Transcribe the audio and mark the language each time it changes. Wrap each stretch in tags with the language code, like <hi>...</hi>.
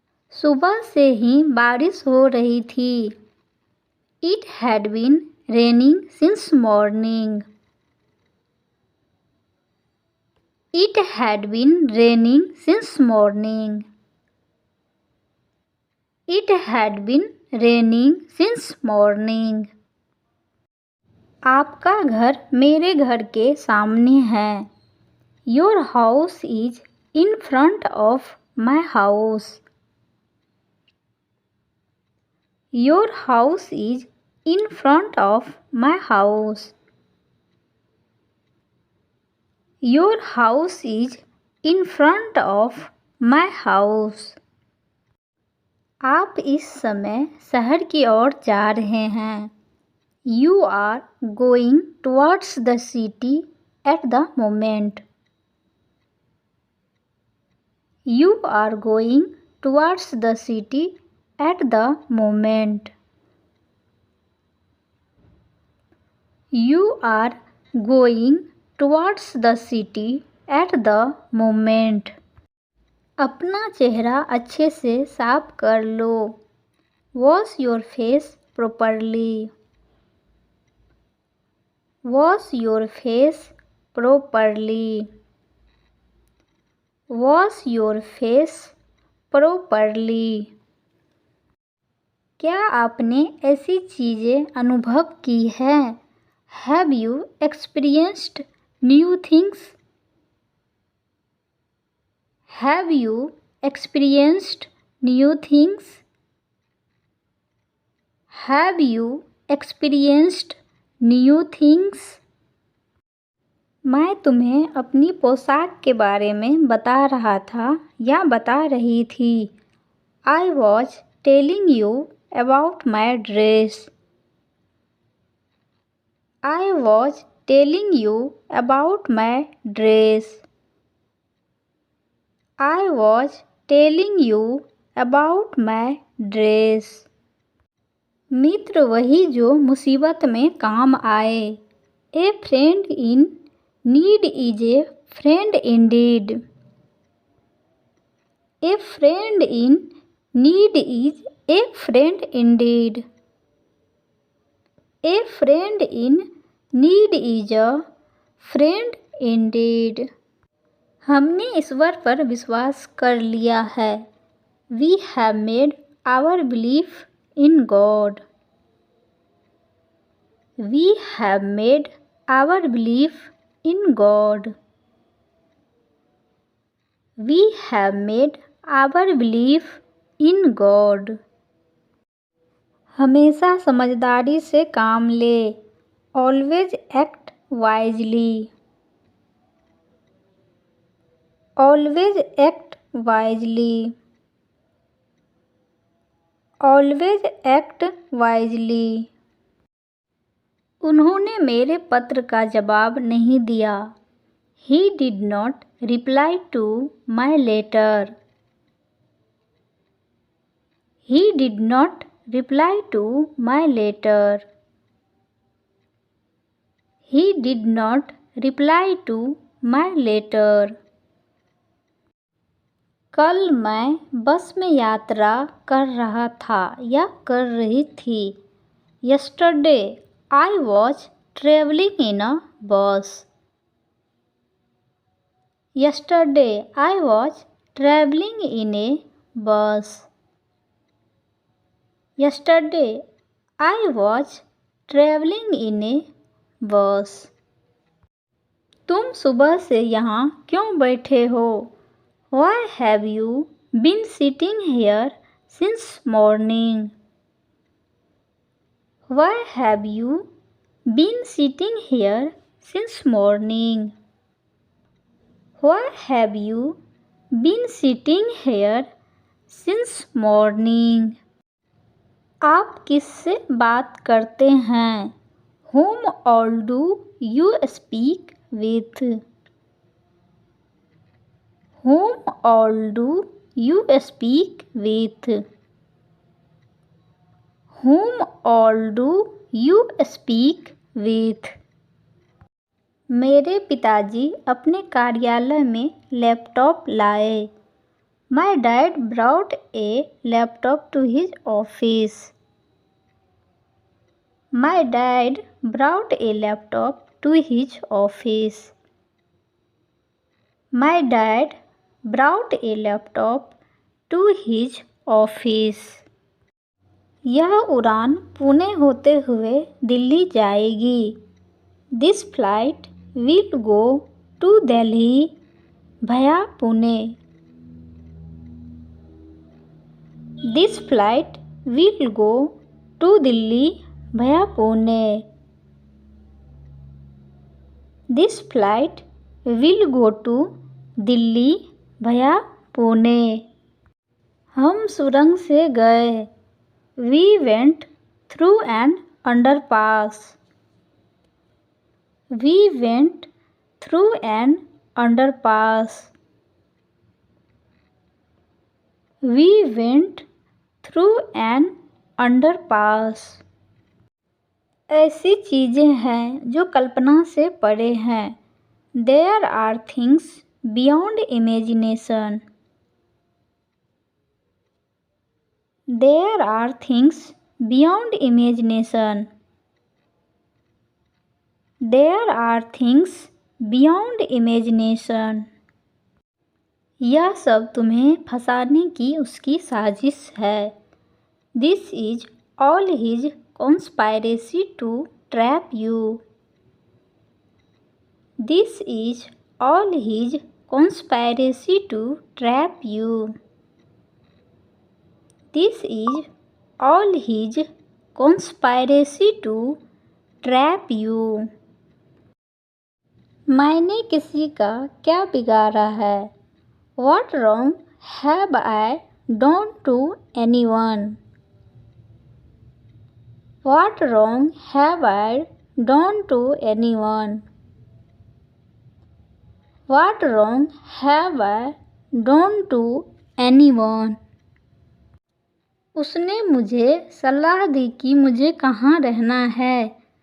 <hi>सुबह से ही बारिश हो रही थी।</hi> <en>It had been raining since morning. It had been raining since morning. It had been raining since morning.</en> <hi>आपका घर मेरे घर के सामने है.</hi> <en>Your house is in front of my house. Your house is in front of my house. Your house is in front of my house.</en> <hi>आप इस समय शहर की ओर जा रहे हैं.</hi> <en>You are going towards the city at the moment. You are going towards the city at the moment. You are going towards the city at the moment.</en> <hi>अपना चेहरा अच्छे से साफ कर लो.</hi> <en>Wash your face properly. Wash your face properly. Wash your face properly.</en> <hi>क्या आपने ऐसी चीज़ें अनुभव की हैं?</hi> <en>Have you experienced new things? Have you experienced new things? Have you experienced new things?</en> <hi>मैं तुम्हें अपनी पोशाक के बारे में बता रहा था या बता रही थी.</hi> <en>I was telling you about my dress. I was telling you about my dress. I was telling you about my dress.</en> <hi>मित्र वही जो मुसीबत में काम आए.</hi> <en>A friend in need is a friend indeed. A friend in need is a friend indeed. A friend in need is a friend indeed.</en> <hi>हमने ईश्वर पर विश्वास कर लिया है.</hi> <en>We have made our belief in God. We have made our belief in God. We have made our belief in God.</en> <hi>हमेशा समझदारी से काम ले.</hi> <en>Always act wisely. Always act wisely. Always act wisely.</en> <hi>उन्होंने मेरे पत्र का जवाब नहीं दिया.</hi> <en>He did not reply to my letter. He did not reply to my letter. He did not reply to my letter.</en> <hi>कल मैं बस में यात्रा कर रहा था या कर रही थी.</hi> <en>Yesterday I was traveling in a bus. Yesterday I was traveling in a bus. Yesterday I was traveling in a bus.</en> <hi>तुम सुबह से यहाँ क्यों बैठे हो?</hi> <en>Why have you been sitting here since morning? Why have you been sitting here since morning? Why have you been sitting here since morning?</en> <hi>आप किससे बात करते हैं?</hi> <en>Whom all do you speak with? Whom all do you speak with? Whom all do you speak with?</en> <hi>मेरे पिताजी अपने कार्यालय में लैपटॉप लाए.</hi> <en>My dad brought a laptop to his office. My dad brought a laptop to his office. My dad brought a laptop to his office.</en> <hi>यह उड़ान पुणे होते हुए दिल्ली जाएगी.</hi> <en>This flight will go to Delhi via Pune. This flight will go to Delhi via Pune. This flight will go to Delhi via Pune.</en> <hi>हम सुरंग से गए.</hi> <en>We went through an underpass. We went through an underpass. We went through an underpass.</en> <hi>ऐसी चीज़ें हैं जो कल्पना से परे हैं.</hi> <en>There are things beyond imagination. There are things beyond imagination. There are things beyond imagination.</en> <hi>यह सब तुम्हें फंसाने की उसकी साजिश है.</hi> <en>This is all his conspiracy to trap you. This is all his conspiracy to trap you. This is all his conspiracy to trap you.</en> <hi>मैंने किसी का क्या बिगाड़ा है?</hi> <en>What wrong have I done to anyone? What wrong have I done to anyone? What wrong have I done to anyone?</en> <hi>उसने मुझे सलाह दी कि मुझे कहाँ रहना है.</hi>